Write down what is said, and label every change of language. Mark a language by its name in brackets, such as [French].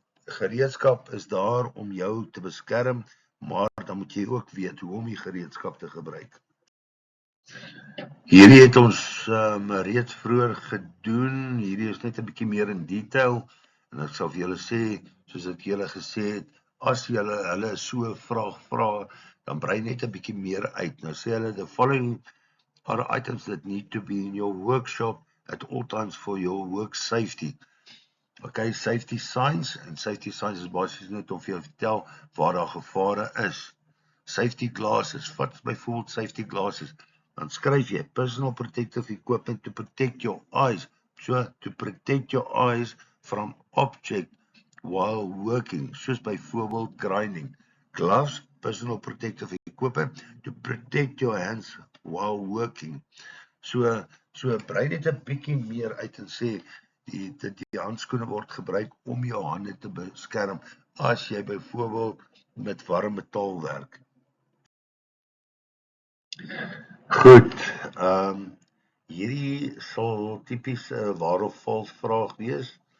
[Afrikaans] Gereedskap is daar om jou te beskerm, maar dan moet jy ook weet hoe om die gereedskap te gebruik. Hierdie het ons reeds vroeër gedoen. Hierdie is net 'n bietjie meer in detail en ek sal vir julle sê, soos ek julle gesê het, as julle hulle so 'n vraag vra, dan brei net 'n bietjie meer uit. Nou sê hulle [English] the following are items that need to be in your workshop at all times for your work safety. [Afrikaans] Okay, safety signs, en safety signs is basies net om vir jou vertel waar daar gevare is. [English] Safety glasses, [Afrikaans] wat byvoorbeeld [English] safety glasses, [Afrikaans] dan skryf jy [English] personal protective equipment to protect your eyes, so to protect your eyes from object while working, [Afrikaans] soos byvoorbeeld [English] grinding. Gloves, personal protective equipment to protect your hands while working. [Afrikaans] So brei net 'n bietjie meer uit en sê die handskoene word gebruik om jou hande te beskerm as jy byvoorbeeld met warm metaal werk. Goed, hierdie sal tipies 'n waar of vals vraag wees.